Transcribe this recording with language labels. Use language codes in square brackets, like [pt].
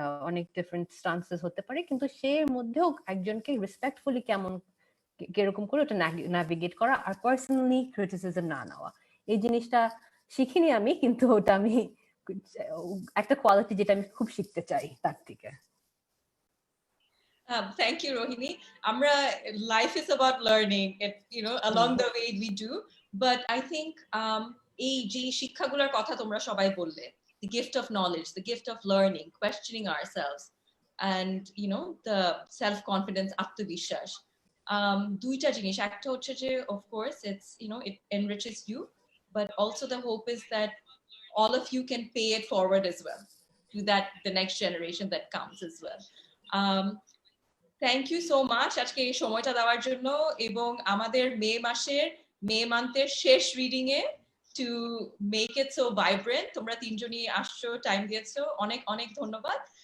[bn] অনেক ডিফারেন্ট স্টান্সেস হতে পারে, কিন্তু সে মধ্যেও একজনকে রেসপেক্টফুলি কিরকম করে ওটা ন্যাভিগেট করা আর পার্সোনালি ক্রিটিসিজম না নেওয়া, এই জিনিসটা শিখিনি আমি, কিন্তু ওটা আমি একটা কোয়ালিটি যেটা আমি খুব শিখতে চাই তার থেকে। [en] Thank you, Rohini. Life is about learning, along the way we do. But I think [bn] এই যে শিক্ষাগুলোর কথা তোমরা সবাই বললে, [en] the gift of knowledge, the gift of learning, questioning ourselves, and the self-confidence, [bn] আত্মবিশ্বাস, দুইটা জিনিস। একটা হচ্ছে যে [en] of course it's it enriches you, but also the hope is that all of you can pay it forward as well to the next generation that comes as well. Thank you so much [bn] আজকে এই সময়টা দেওয়ার জন্য, এবং আমাদের মে মান্থের শেষ reading a [en] to make it so vibrant [bn] তোমরা তিনজনই আসছো, টাইম দিয়েছো, অনেক অনেক ধন্যবাদ।